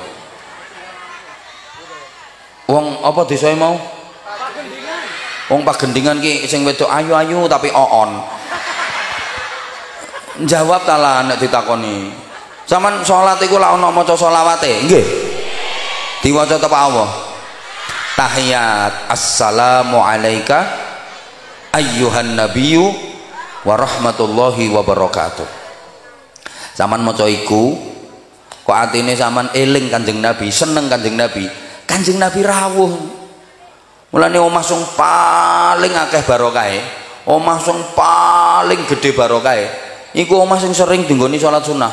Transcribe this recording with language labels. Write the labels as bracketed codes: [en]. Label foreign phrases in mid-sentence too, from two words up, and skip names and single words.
[jv] Wong apa desae mau? Wong pagendingan ki sing wedok ayu-ayu tapi oon. Jawab talah nek ditakoni. Saman salat iku lak ana maca selawate, nggih. Diwaca apa Allah? Tahiyat. [ar] السلام عليك أيها النبي ورحمة الله وبركاته. [jv] Saman maca iku kok atine saman eling Kanjeng Nabi, seneng Kanjeng Nabi. Kanjeng Nabi rawuh. Mulane omah sing paling akeh barokahe, omah sing paling gede barokahe iku omah sing sering dinggoni salat sunah.